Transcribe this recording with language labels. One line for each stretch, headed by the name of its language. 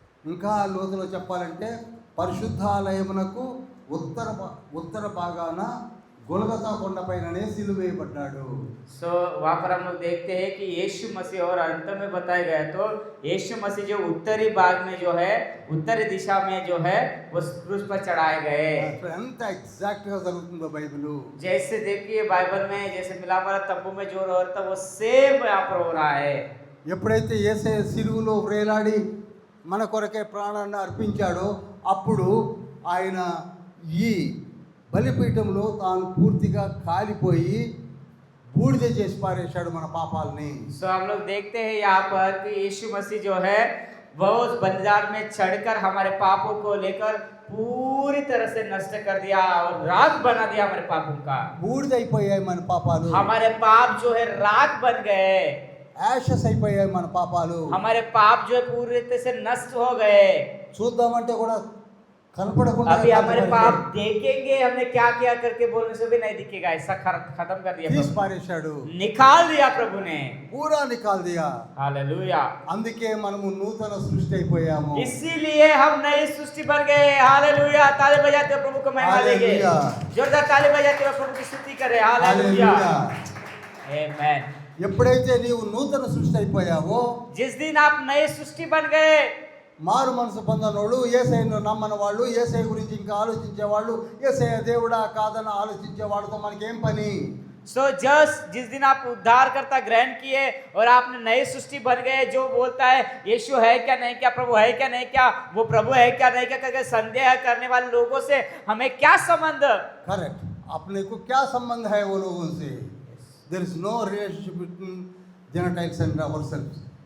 Telugu: ఇంకా లోతులో చెప్పాలంటే పరిశుద్ధాలయమునకు ఉత్తర భాగాన గొలగతా కొండపైననే సిలువ వేయబడ్డాడు.
Hindi: सो वहाँ पर हम लोग देखते हैं कि यीशु मसीह और अंत में बताया गया तो यीशु मसीह जो उत्तरी भाग में जो है उत्तरी दिशा में जो है वो क्रूस पर चढ़ाए गए।
Telugu: ఎంత ఎగ్జాక్ట్ గా జరుగుతుందో బైబిల్.
Hindi: जैसे देखिए बाइबल में जैसे मिलाप वाला तंबू में जो हो रहा था वो सेम यहाँ पर हो रहा है।
Telugu: ఎప్పుడైతే యేసయ్య సిలువలో వేలాడి మన కొరకే ప్రాణాన్ని అర్పించాడో అప్పుడు ఆయన ఈ బలిపీఠంలో తాను పూర్తిగా కాలిపోయి బూడిద చేసి పారేశాడు మన పాపాలని.
Hindi: सो हम लोग देखते हैं यहाँ पर कि यीशु मसीह जो है वो उस बलिदान में चढ़कर हमारे पापों को लेकर पूरी तरह से नष्ट कर दिया और राख बना दिया हमारे पापों का।
Telugu: బూడిద అయిపోయాయి మన పాపాలు.
Hindi: हमारे पाप जो है राख बन गए।
Telugu: యాషస్ అయిపోయాయి మన పాపాలు.
Hindi: हमारे पाप जो है पूरी तरह से नष्ट हो गए।
Telugu: చూద్దామంటే కూడా కనపడకుండా
Hindi: अभी हमारे पाप देखेंगे हमने क्या किया करके बोलने से भी नहीं दिखेगा। ऐसा खत्म कर दिया
Telugu: తీసి
Hindi: प्रभु।
Telugu: పారేశాడు.
Hindi: निकाल दिया प्रभु ने। పూరా నికాల్ దియా. हालेलुया।
Telugu: అందుకే మనము నూతన సృష్టి అయిపోయాము.
Hindi: इसीलिए हम नई सृष्टि बन गए। हालेलुया। ताली बजाते हुए प्रभु को महिमा देंगे। हालेलुया। जोरदार ताली बजाते हुए प्रभु की स्तुति करें। हालेलुया। आमेन।
Telugu: ఎప్పుడైతే నీవు నూతన సృష్టి అయిపోయావో
Hindi: जिस दिन आप नई सृष्टि बन गए,
Telugu: మారు మనసు పొందనోళ్ళు, యేసయ్యను నమ్మని వాళ్ళు, యేసయ్య గురించి ఇంకా ఆలోచించే వాళ్ళు, యేసయ్య దేవుడా కాదని ఆలోచించే వాళ్ళతో మనకేం పని?
Hindi: सो जिस दिन आप उद्धार करता ग्रहण किए और आपने नई सृष्टि बन गए, जो बोलता है यीशु है क्या नहीं क्या, प्रभु है क्या नहीं क्या, वो प्रभु है क्या नहीं क्या करके संदेह करने वाले लोगों से हमें क्या संबंध?
English: Correct.
Hindi: अपने को क्या संबंध है वो लोगों से?
English: There is no relationship between gentiles and ourselves.